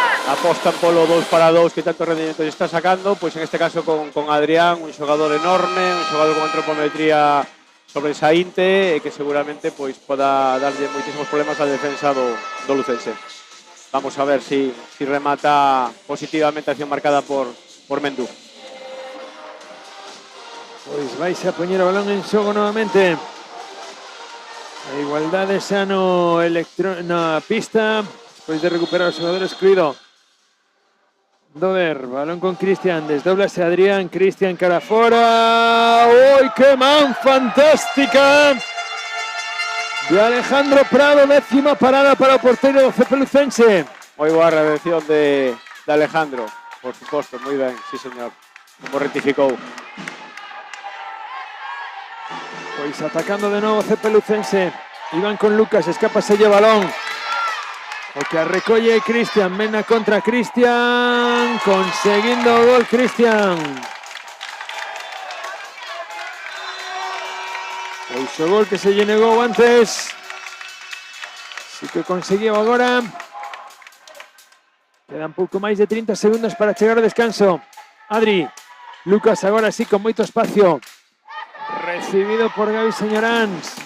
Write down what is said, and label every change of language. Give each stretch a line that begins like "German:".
Galician: Apostan polo 2 para 2 que tanto rendimiento lle está sacando, pois en este caso con Adrián, un xogador enorme, un xogador con antropometría sobresaínte e que seguramente pois poda darlle moitísimos problemas á defensa do lucense.
Spanish: Vamos a ver si remata positivamente a acción marcada por Mendú.
Galician: Pois vais a poñer o balón en xogo novamente. A igualdade xa na pista, despois de recuperar o xogador excluído. Dover, balón con Cristian, desdoblase Adrián, Cristian cara fora. ¡Uy, qué man fantástica! De Alejandro Prado, 10ª parada para o porteiro do CP Lucense. Moi boa redención de Alejandro, por suposto, moi ben, sí señor, como rectificou. Pois atacando de novo CP Lucense. Iván con Lucas, escápase o balón. O que recolle Cristian, mena contra Cristian, conseguindo o gol Cristian. Pois o gol que se lle negou antes. Si que conseguiu agora. Quedan pouco máis de 30 segundos para chegar ao descanso. Adri, Lucas agora sí con moito espacio. Recibido por Gaby Señoráns.